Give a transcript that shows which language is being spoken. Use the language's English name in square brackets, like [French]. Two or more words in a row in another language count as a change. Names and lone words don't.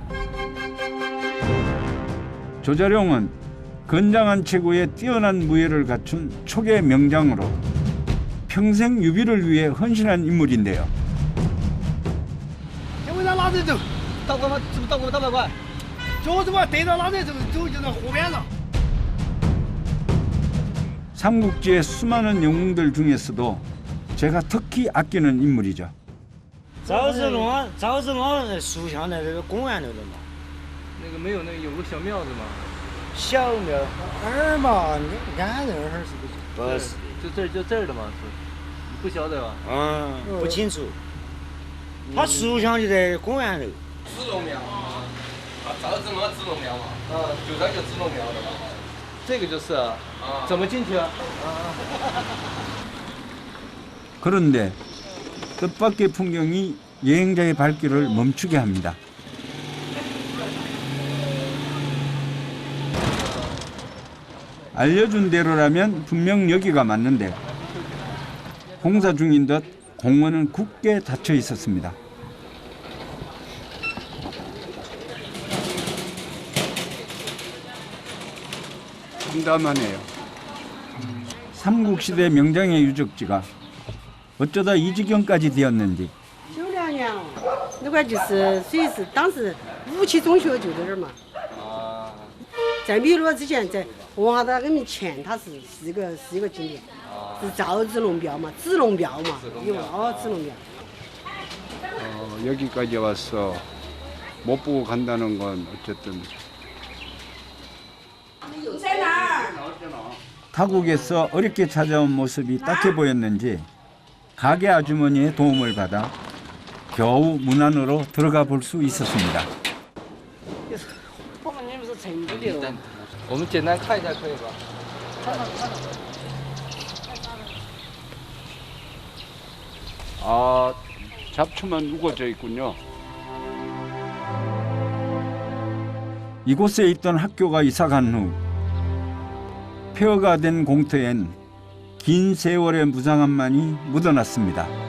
[Korean] 조자룡은 건장한 체구에 뛰어난 무예를 갖춘 촉의 명장으로 평생 유비를 위해 헌신한 인물인데요. 삼국지의 수많은 영웅들 중에서도 제가 특히 아끼는 인물이죠. [Chinese] 赵子龙书香的这个公园那个嘛，那个没有那个有个小庙子吗？小庙儿嘛，你看那儿是不是？不是，就这儿的嘛是，你不晓得吧？不清楚。他书香就在公园头。子龙庙啊，赵子龙子龙庙嘛，就那个子龙庙的嘛。这个就是啊，怎么进去啊？ [Korean] 그런데 뜻밖의 풍경이 여행자의 발길을 멈추게 합니다. 알려준 대로라면 분명 여기가 맞는데 공사 중인 듯 공원은 굳게 닫혀 있었습니다. 참담하네요. 삼국시대 명장의 유적지가 어쩌다 이 지경까지 되었는지. [Chinese] 92 年，那块就是属于是当时武器中学就在这儿嘛。在汨罗之前，在文化大革命前，它是一个景点，是赵子龙庙嘛，子龙庙嘛，有子龙庙。 [Korean] 여기까지 와서 못 보고 간다는 건 어쨌든 타국에서 어렵게 찾아온 모습이 딱해 보였는지 가게 아주머니의 도움을 받아 겨우 문 안으로 들어가 볼 수 있었습니다. [Chinese] 我们简单看一下可以吧？ [Korean] 아 잡초만 우거져 있군요. 이곳에 있던 학교가 이사간 후 폐허가 된 공터엔 긴 세월의 무상함만이 묻어났습니다.